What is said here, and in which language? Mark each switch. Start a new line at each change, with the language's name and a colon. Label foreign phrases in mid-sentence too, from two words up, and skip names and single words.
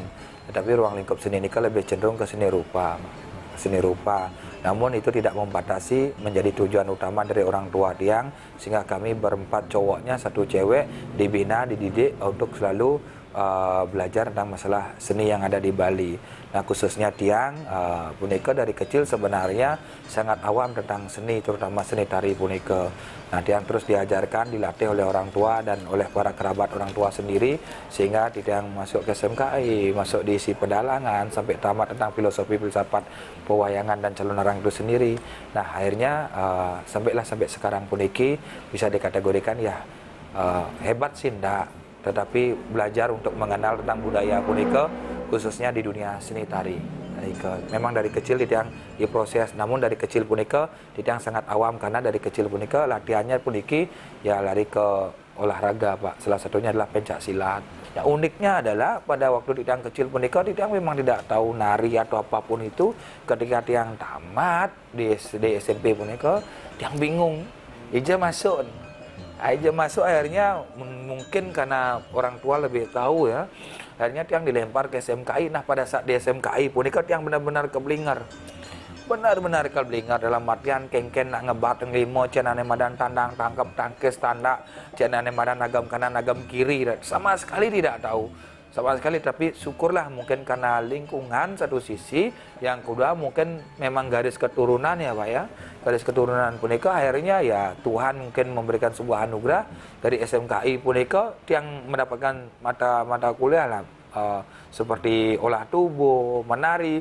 Indonesian: Tetapi ruang lingkup seni ini lebih cenderung ke seni rupa. Namun itu tidak membatasi menjadi tujuan utama dari orang tua Tiang, sehingga kami berempat cowoknya, 1 cewek dibina, dididik untuk selalu belajar tentang masalah seni yang ada di Bali. Nah, khususnya tiang punika dari kecil sebenarnya sangat awam tentang seni, terutama seni tari punika. Nah, tiang terus diajarkan, dilatih oleh orang tua dan oleh para kerabat orang tua sendiri, sehingga tiang masuk ke SMKI, masuk di isi pedalangan, sampai tamat tentang filosofi filsafat pewayangan dan calonarang itu sendiri. Nah, akhirnya sampai sekarang puniki bisa dikategorikan ya hebat sih ndak, tetapi belajar untuk mengenal tentang budaya punika khususnya di dunia seni tari. Memang dari kecil tiang diproses, namun dari kecil punika tiang sangat awam karena dari kecil punika latihannya puniki ya lari ke olahraga Pak. Salah satunya adalah pencak silat. Ya, uniknya adalah pada waktu tiang kecil punika tiang memang tidak tahu nari atau apapun itu. Ketika tiang tamat di SD SMP punika tiang bingung. Ija masuk akhirnya mungkin karena orang tua lebih tahu ya, akhirnya tiang dilempar ke SMKI. Nah, pada saat di SMKI punika tiang benar-benar keblinger dalam artian
Balinese: kengken nak ngebat ngelimo cenane madan
Indonesian: tandang tangkap tangkis tanda cenane madan agam kanan agam kiri, sama sekali tidak tahu sama sekali. Tapi syukurlah mungkin karena lingkungan satu sisi, yang kedua mungkin memang garis keturunan ya Pak ya, garis keturunan punika akhirnya ya Tuhan mungkin memberikan sebuah anugerah dari SMKI punika yang mendapatkan mata kuliah lah seperti olah tubuh, menari.